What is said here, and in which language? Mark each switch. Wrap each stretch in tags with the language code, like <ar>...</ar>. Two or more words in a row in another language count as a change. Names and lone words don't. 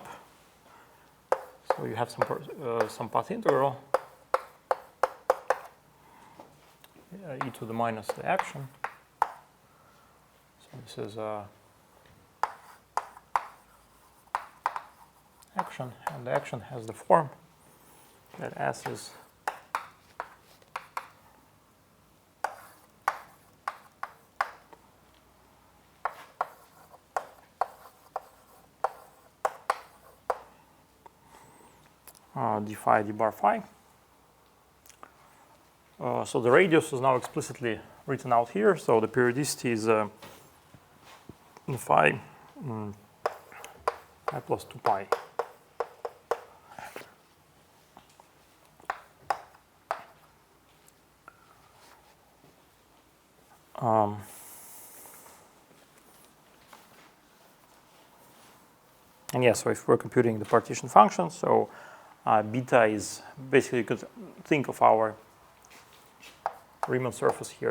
<en>So you have some path integral e to the minus the action. So this is action, and the action has the form that S is d phi d bar phi. So the radius is now explicitly written out here. So the periodicity is phi I plus 2 pi. And yeah, so if we're computing the partition function, so beta is basically, you could think of our Riemann surface here.</en>